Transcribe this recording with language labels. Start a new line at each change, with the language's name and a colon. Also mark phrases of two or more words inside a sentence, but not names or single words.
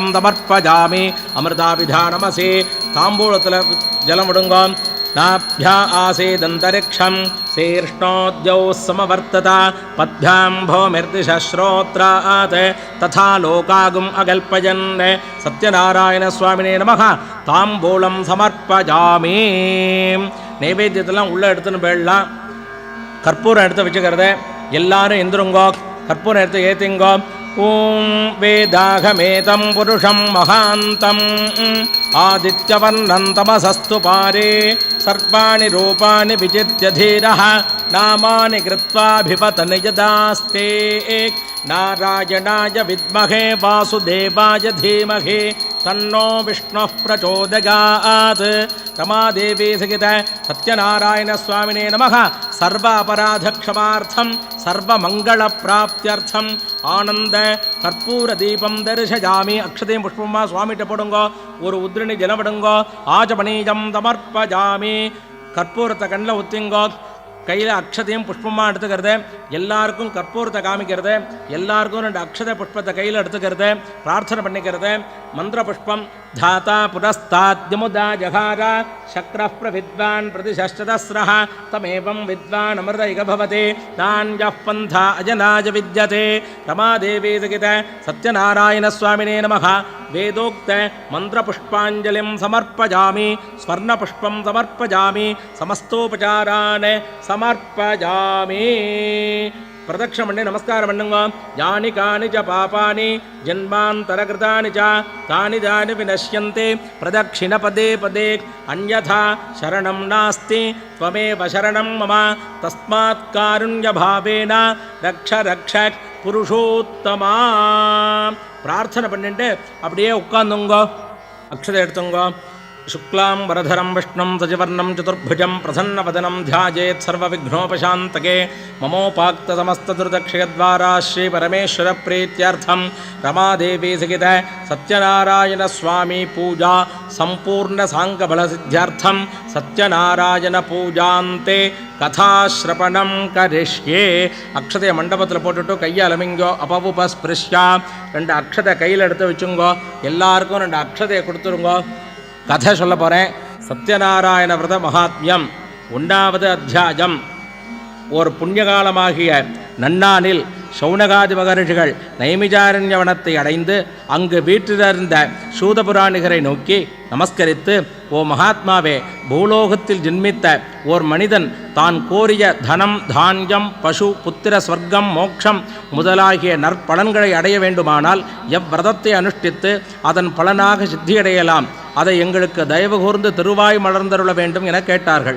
Sanskrit: समर्पयामि अमृताभिधानमसि ताम्बूलतल जलं विडुंगो नाभ्या आसीदन्तरिक्षं शीर्ष्णोद्यौ समवर्तत पद्भ्यां भौमिर्दिशश्रोत्रात् तथा लोकागुम् अकल्पयन् सत्यनारायणस्वामिने नमः ताम्बूलं समर्पयामि
Tamil: नैवेद्यत्तெல்லாம் உள்ள எடுத்துன்னு போயிடலாம் கற்பூரம் எடுத்து வச்சுக்கிறது எல்லாரும் எந்திருங்கோ கற்பூரம் எடுத்து ஏத்திங்கோ
Sanskrit: ओम् वेदाहमेतं पुरुषं महान्तम् आदित्यवर्णं तमसस्तु पारे सर्वाणि रूपाणि विचित्य धीरः नामानि कृत्वाभिवदन् यदास्ते नारायणाय विद्महे वासुदेवाय धीमहि तन्नो विष्णुः प्रचोदयात् रमादेवी सहित सत्यनारायणस्वामिने नमः सर्व अपराधक्षमार्थं सर्वमङ्गलप्राप्त्यर्थम् आनन्द कर्पूरदीपं दर्शयामि अक्षतें पुष्पं
Tamil: ஸ்வாமிட்ட போடுங்கோ
Sanskrit: और उद्रिणी जलं विडुंगो आचमनीयं समर्पयामि
Tamil: कर्पूरத்தை கண்ணில் ஊற்றிங்கோ கையில் அக்ஷதையும் புஷ்பமாக எடுத்துக்கிறது எல்லாருக்கும் கற்பூரத்தை காமிக்கிறது எல்லாருக்கும் 2 அக்ஷத புஷ்பத்தை கையில் எடுத்துக்கிறது பிரார்த்தனை பண்ணிக்கிறது மந்திர புஷ்பம் தாத்தா
Sanskrit: पुरस्ताद्यमुदा जहार शक्रः प्रविद्वान् प्रदिशश्चतस्रः तमेवं विद्वान् अमृत इह भवति नान्यः पन्था अयनाय विद्यते रमादेवी सहित सत्यनारायणस्वामिने नमः वेदोक्त मंत्रपुष्पांजलिं समर्पयामि स्वर्णपुष्पं समर्पयामि समस्तोपचारान् समर्पयामि
Tamil: பிரதக்ஷிணமண்டே நமஸ்காரமண்டுங்கோ
Sanskrit: यानि कानि च पापानि जन्मान्तरकृतानि च तानि तानि विनश्यन्ते प्रदक्षिणपदे पदे अन्यथा शरणं नास्ति त्वमेव शरणं मम तस्मात् कारुण्यभावेन रक्ष रक्ष पुरुषोत्तमा प्रार्थना
Tamil: பண்ணிட்டு அப்படியே உட்கார்ந்துங்க அக்ஷதை எடுத்துங்க
Sanskrit: शुक्लां वरधरं विष्णुं सजिवर्णं चतुर्भुजं प्रसन्नवदनं ध्यायेत् सर्वविघ्नोपशान्तके ममोपाक्तसमस्तदुर्दक्षयद्वारा श्रीपरमेश्वरप्रीत्यर्थं रमादेवी सहित सत्यनारायणस्वामी पूजा सम्पूर्णसाङ्गफलसिद्ध्यर्थं सत्यनारायणपूजान्ते कथाश्रवणं करिष्ये
Tamil: அக்ஷதை மண்டபத்தில போட்டுட்டு கையால அமிங்கோ
Sanskrit: अपवुपस्पृश्य
Tamil: 2 அக்ஷதை கையில எடுத்து வச்சுங்கோ எல்லாருக்கும் 2 அக்ஷதை கொடுத்துருங்கோ கதா சொல்ல போறேன் சத்யநாராயண விரத மகாத்மியம் 1வது அத்தியாயம் ஒரு புண்ணியகாலமாகிய நன்னானில் சௌனகாதி மகரிஷிகள் நைமிஜாரண்ய வனத்தை அடைந்து அங்கு வீற்றிருந்த சூதபுராணிகரை நோக்கி நமஸ்கரித்து ஓ மகாத்மாவே பூலோகத்தில் ஜென்மித்த ஓர் மனிதன் தான் கோரிய தனம் தானியம் பசு புத்திர ஸ்வர்க்கம் மோட்சம் முதலாகிய நற்பலன்களை அடைய வேண்டுமானால் எவ்விரதத்தை அனுஷ்டித்து அதன் பலனாக சித்தியடையலாம் அதை எங்களுக்கு தயவு கூர்ந்து திருவாய் மலர்ந்தருள வேண்டும் என கேட்டார்கள்.